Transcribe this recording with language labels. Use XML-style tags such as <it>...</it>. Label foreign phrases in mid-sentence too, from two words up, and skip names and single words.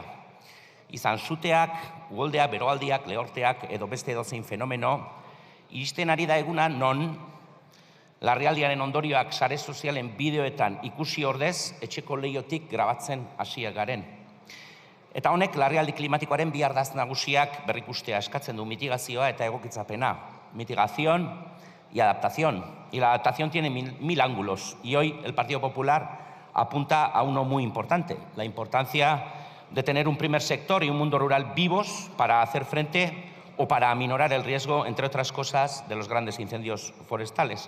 <eu>Izan suteak, uholdeak, beroaldiak, lehorteak edo beste edozein fenomeno, iristen ari da eguna non larrialdiaren ondorioak sare sozialen bideoetan ikusi ordez etxeko leihotik grabatzen hasiak garen. Eta honek larrialdi klimatikoaren bi ardatz nagusiak berrikustea eskatzen du: mitigazioa eta egokitzapena.</eu> <es>Mitigación y adaptación. Y la adaptación tiene mil ángulos. Y hoy el Partido Popular apunta a uno muy importante: la importancia de tener un primer sector y un mundo rural vivos para hacer frente o para aminorar el riesgo, entre otras cosas, de los grandes incendios forestales.</es>